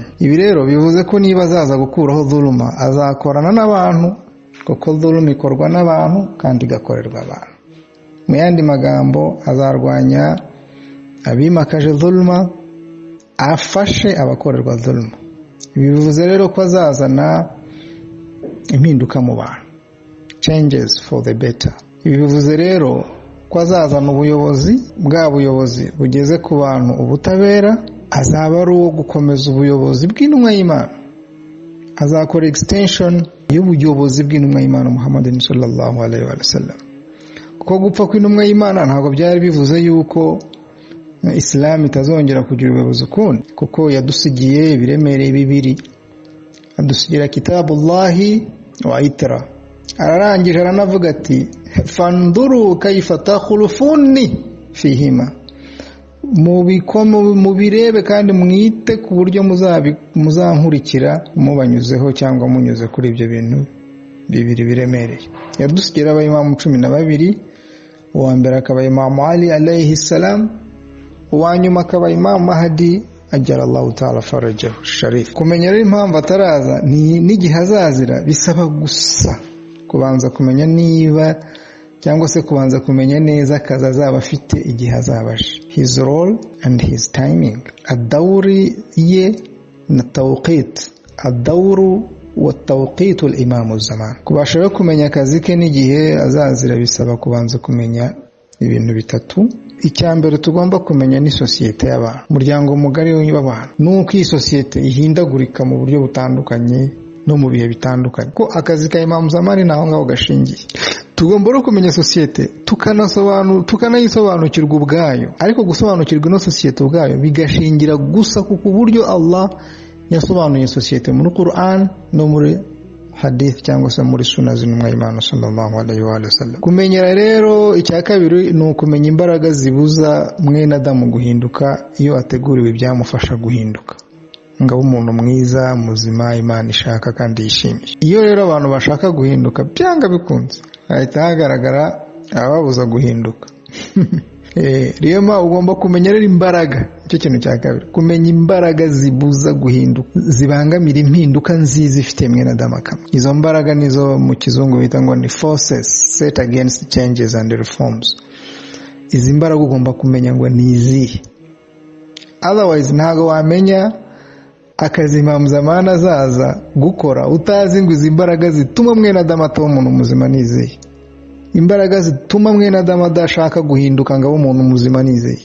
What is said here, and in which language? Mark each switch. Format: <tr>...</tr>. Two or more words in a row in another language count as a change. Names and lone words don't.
<rw>Ibi rero bivuze ko niba azaza gukuraho zulma, azakorana n'abantu, kuko zulma ikorwa n'abantu kandi igakorerwa abantu. Mu yandi magambo, azarwanya abimakaje zulma, afashe abakorerwa zulma. Bivuze rero ko azazana impinduka mu bantu,</rw> <en>changes for the better.</en> <rw>Ibi bivuze rero ko azazana ubuyobozi, bwa buyobozi bugeze ku bantu ubutabera, azaba ari uwo gukomeza ubuyobozi bw'intumwa y'Imana, azakora extension y'ubuyobozi bw'intumwa y'Imana Muhammad</rw> <ar>صلى الله عليه وسلم.</ar> <rw>Kuko gupfa kw'intumwa y'Imana ntabwo byari bivuze yuko Islam itazongera kugira ubuyobozi ukundi, kuko yadusigiye ibiremereye bibiri, adusigira</rw> <ar>كتاب الله والعترة.</ar> <rw>Ararangije aranavuga ati</rw> <ar>فانظروا كيف تخلفوني فيهما,</ar> <rw>mubirebe kandi mwite ku buryo muzankurikira mubanyuzeho cyangwa munyuze kuri ibyo bintu bibiri biremereye. Yadusigira abayimamu 12, uwa mbere akaba Imam Ali</rw> <ar>عليه السلام,</ar> <rw>uwa nyuma akaba Imam Mahdi</rw> <ar>عجل الله تعالى فرجه الشريف.</ar> <rw>Kumenya rero impamvu ataraza n'igihe azazira bisaba gusa kubanza kumenya niba cyangwa se kubanza kumenya neza akazi azaba afite igihe azabaje,</rw> <en>his role and his timing,</en> <ar>adawuri</ar> <rw>ye na</rw> <ar>tawqit, الدور وتوقيت الإمام الزمان.</ar> <rw>Kubasha kumenya akazi ke n'igihe azazira bisaba kubanza kumenya ibintu bitatu. Icyambere tugomba kumenya ni societe y'abantu, umuryango mugari w'abantu, nuko iyi societe ihindagurika mu buryo butandukanye no mu bihe bitandukanye. Ko akazi ka Imam Zamani naho ngaho gashingiye. Tugomba no kumenya societe tukanayisobanukirwa ubwayo, ariko gusobanukirwa no societe ubwayo bigashingira gusa ku buryo Allah yasobanuye societe muri Quran no muri hadith cyangwa se muri sunna z'intumwa y'Imana</rw> <ar>صلى الله عليه وسلم.</ar> <rw>Kumenyera rero icya kabiri ni ukumenya imbaraga zibuza mwene Adamu guhinduka iyo ateguriwe ibyamufasha guhinduka, ngabo umuntu mwiza muzima Imana ishaka kandi yishimiye. Iyo rero abantu bashaka guhinduka byanga bikunze ahita hagaragara ababuza guhinduka. Rema ugomba kumenya rero imbaraga, icyo kintu cya kabiri, kumenya imbaraga zibuza guhinduka, zibangamira impinduka nziza ifite mwene Adamu akamaro. Izo mbaraga nizo mu kizungu bita ngo ni</rw> <en>forces set against changes and reforms.</en> <rw>Izi mbaraga ugomba kumenya ngo ni izihe, otherwise ntago wamenya akazi Imam Zamani azaza gukora utazi ngo izi mbaraga zituma mwene Adamu ataba umuntu muzima nizihe, imbaraga zituma mwene Adamu adashaka guhinduka ngo abe umuntu muzima nizihe.</rw>